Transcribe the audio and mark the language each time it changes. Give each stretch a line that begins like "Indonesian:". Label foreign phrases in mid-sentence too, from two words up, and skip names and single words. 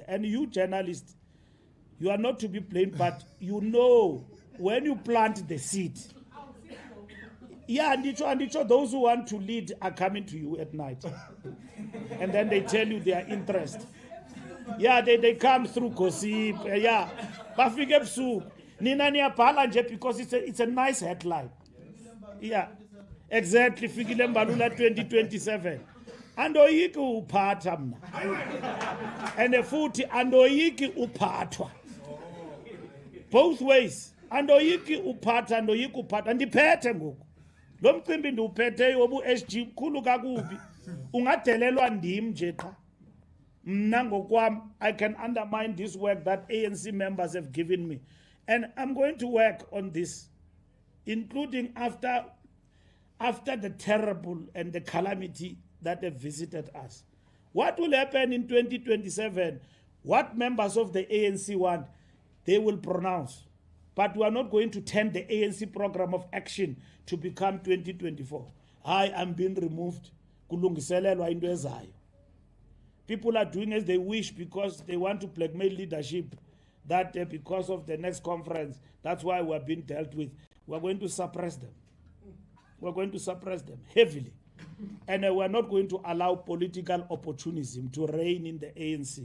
English: And you journalists, you are not to be blamed, but you know when you plant the seed. Yeah, and those who want to lead are coming to you at night. And then they tell you their interest. Yeah, they come through gossip. Yeah.
Xhosa: Bafike busuku. Nina niyabhala nje
English: because it's a nice headline. Yeah. Exactly. Fikile Mbalula 2027.
Xhosa: Andoyiki uphatha mna. And futhi andoyiki uphathwa.
English: Both ways.
Xhosa: Andoyiki uphatha, andoyiki uphatha. Ndiphethe ngoku. Lo mcimbi ndiwuphethe wobu SG khulu kakubi. Ungadelelwa ndim nje qha. Mna ngokwam,
English: I can undermine this work that ANC members have given me. And I'm going to work on this, including after the terrible and the calamity that have visited us. What will happen in 2027? What members of the ANC want, they will pronounce. But we are not going to turn the ANC program of action to become 2024. I am being removed.
Xhosa: Kulungiselelwa into ezayo.
English: People are doing as they wish because they want to blackmail leadership. That because of the next conference, that's why we're being dealt with. We're going to suppress them. We're going to suppress them heavily. And we're not going to allow political opportunism to reign in the ANC.